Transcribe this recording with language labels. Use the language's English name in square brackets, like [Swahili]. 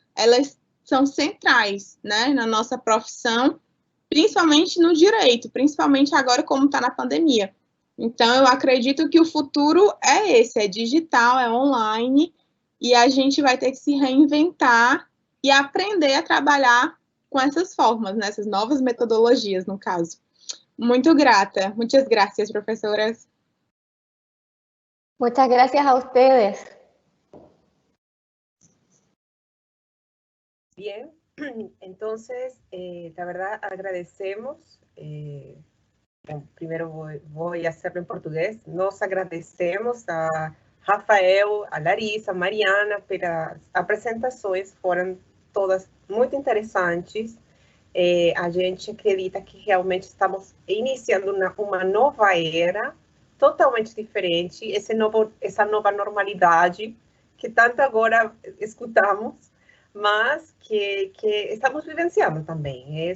[Portuguese] Elas são centrais, né, na nossa profissão, principalmente no direito, principalmente agora como está na pandemia. Então, eu acredito que o futuro é esse, é digital, é online, e a gente vai ter que se reinventar e aprender a trabalhar com essas formas, né, essas novas metodologias, no caso. Muito grata. [Spanish] Muchas gracias, profesoras. Muchas gracias a ustedes. Bien, entonces, la verdad agradecemos. Primero voy a hacerlo en portugués. [Portuguese] Nos agradecemos a Rafael, a Larissa, a Mariana pelas apresentações, foram todas muito interessantes. A gente acredita que realmente estamos iniciando uma nova era, totalmente diferente, essa nova normalidade que tanto agora escutamos, mas que estamos vivenciando também.